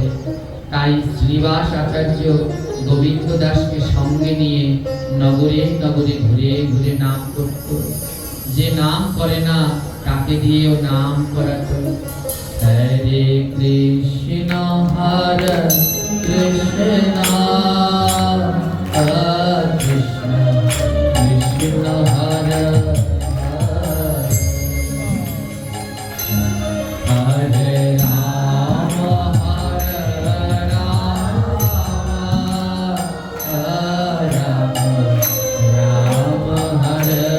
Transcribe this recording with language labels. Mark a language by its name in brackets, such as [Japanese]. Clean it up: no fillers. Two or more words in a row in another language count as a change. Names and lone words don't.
[Bangla] তাই শ্রীনিবাস আচার্য গোবিন্দ দাসকে সঙ্গে নিয়ে নগরে নগরে ঘুরে ঘুরে নাম করত। যে নাম করে না তাকে দিয়েও নাম করাতো। [Sanskrit] হরে কৃষ্ণ হরে কৃষ্ণ কৃষ্ণ কৃষ্ণ হরে হরে রাম হরে রাম রাম রাম হরে